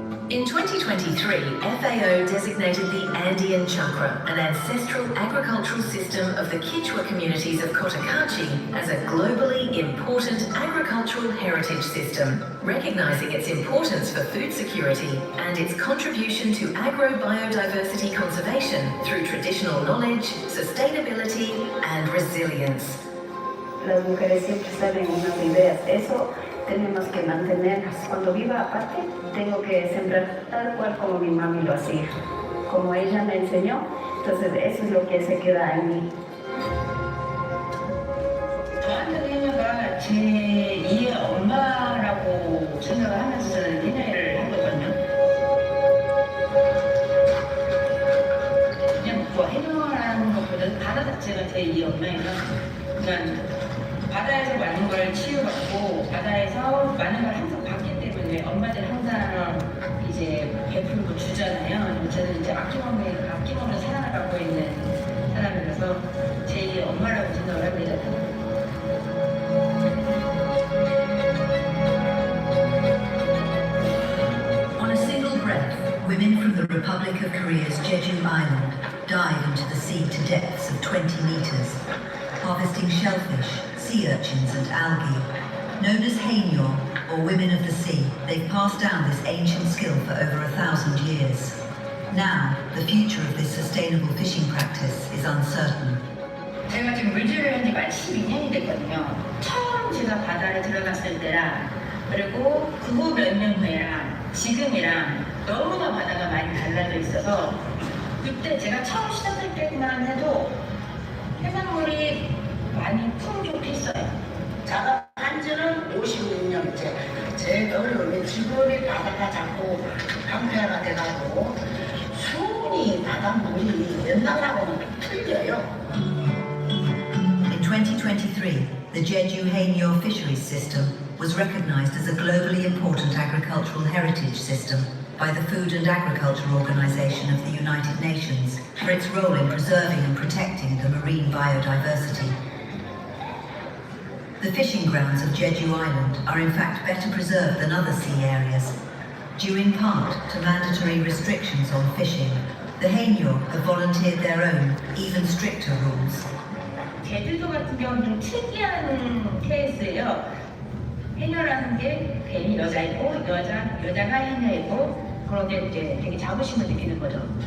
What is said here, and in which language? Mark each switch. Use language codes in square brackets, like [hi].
[en] In 2023, FAO designated the Andean Chakra, an ancestral agricultural system of the Quechua communities of Cotacachi, as a globally important agricultural heritage system, recognizing its importance for food security and its contribution to agro-biodiversity conservation through traditional knowledge, sustainability and resilience. [es] Las mujeres siempre salen unas ideas. Eso tenemos que mantenerlas. Cuando viva aparte, tengo que sembrar tal cual como mi mami lo hacía. Como ella me enseñó, entonces eso es lo que se queda en mí. [ko] 저한테는 제2의 엄마라고 생각을 하면서 저는 연애를 하거든요. 그냥 뭐 해명하는 것보다 바다 자체가 제2의 엄마예요. 그러니까 바다에서 많은 걸 치유받고 바다에서 많은 걸 항상 받기 때문에 엄마들 항상 이제 베풀고 주잖아요. 저는 이제 아낌없는 사랑을 받고 있는 사람이라서 제2의 엄마라고 생각을 합니다. [en] On a single breath, women from the Republic of Korea's Jeju Island dive into the sea to depths of 20 meters, harvesting shellfish, sea urchins and algae. Known as Haenyor, or women of the sea, they've passed down this ancient skill for over 1,000 years. Now, the future of this sustainable fishing practice is uncertain. [ko] 제가 지금 물질을 한 지가 12년이 됐거든요. 처음 제가 바다에 들어갔을 때랑 그리고 그 후 몇 년 후에랑 지금이랑 너무나 바다가 많이 달라져 있어서 그때 제가 처음 시작할 때만 해도 해산물이 많이 풍족했어요. 작업한 지는 56년째. 제일 어려운 지금이 바다가 자꾸 황폐화가 돼가지고 수온이 바닷물이 옛날하고는 틀려요. [en] In 2023, the Jeju Haenyor fisheries system was recognized as a globally important agricultural heritage system by the Food and Agriculture Organization of the United Nations for its role in preserving and protecting the marine biodiversity. The fishing grounds of Jeju Island are in fact better preserved than other sea areas, due in part to mandatory restrictions on fishing. The Haenyor have volunteered their own, even stricter rules. [ko] 제주도 같은 경우는 좀 특이한 케이스예요. 해녀라는 게 괜히 여자이고 여자가 해녀이고 그런 게 이제 되게 자부심을 느끼는 거죠.